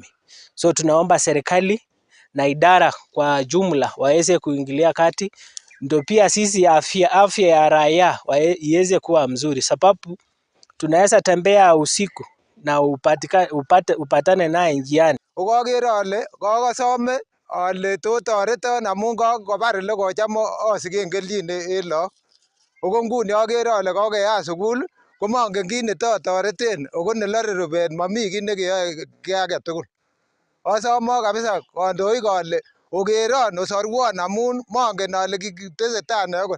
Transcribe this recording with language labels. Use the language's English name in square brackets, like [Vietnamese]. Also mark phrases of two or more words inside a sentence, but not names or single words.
[Swahili] So tunaomba serikali na idara kwa jumla waweze kuingilia kati, ndio pia sisi afya ya raia iweze kuwa mzuri, sababu tunaweza tembea usiku na upatane naye njiani. [Kalenjin] Ukagere ale kakasome ale tot toreton amun kakobar ole kocham asigen kelchin en lagok. Ako nguni agere ale kakeyat sukul komangen kit netoreten, ako nelore rubet mami kit nekeyoe ki age tugul. Asome kabisa kandoik ale okeron osorwon amun mangen ale kitesetai ne akot.